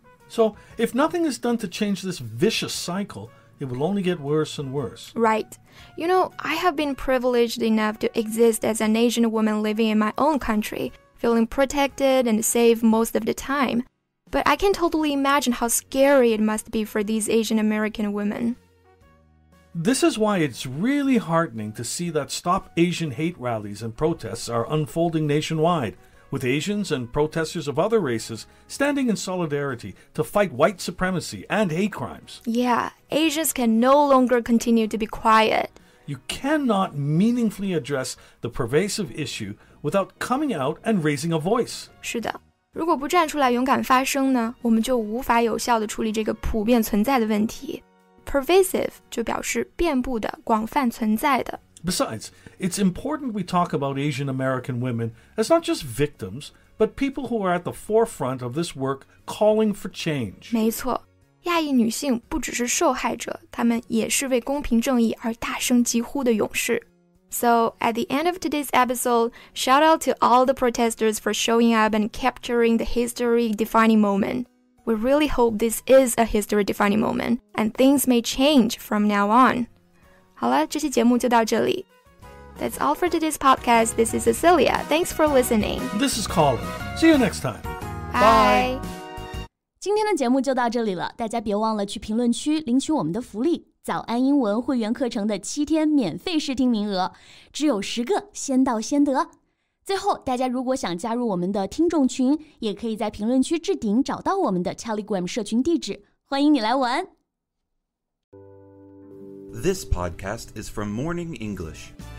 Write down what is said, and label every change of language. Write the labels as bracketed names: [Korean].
[English] So, if nothing is done to change this vicious cycle, it will only get worse and worse. Right. I have been privileged enough to exist as an Asian woman living in my own country, feeling protected and safe most of the time. But I can totally imagine how scary it must be for these Asian American women. This is why it's really heartening to see that Stop Asian Hate rallies and protests are unfolding nationwide, with Asians and protesters of other races standing in solidarity to fight white supremacy and hate crimes. Yeah, Asians can no longer continue to be quiet. You cannot meaningfully address the pervasive issue without coming out and raising a voice. [Chinese] 是的，如果不站出来勇敢发声呢，我们就无法有效地处理这个普遍存在的问题。 Pervasive 就表示遍布的、广泛存在的。 [English] Besides, it's important we talk about Asian American women as not just victims, but people who are at the forefront of this work calling for change. [Chinese] 没错，亚裔女性不只是受害者，她们也是为公平正义而大声疾呼的勇士。 [English] So, at the end of today's episode, shout out to all the protesters for showing up and capturing the history-defining moment. We really hope this is a history-defining moment, and things may change from now on. [Chinese] 好了，这期节目就到这里。 [English] That's all for today's podcast. This is Cecilia. Thanks for listening. This is Colin. See you next time. Bye. [Chinese] 今天的节目就到这里了，大家别忘了去评论区领取我们的福利——早安英文会员课程的7天免费试听名额，只有10个，先到先得。最后，大家如果想加入我们的听众群，也可以在评论区置顶找到我们的 Telegram 社群地址，欢迎你来玩。 [English] This podcast is from Morning English.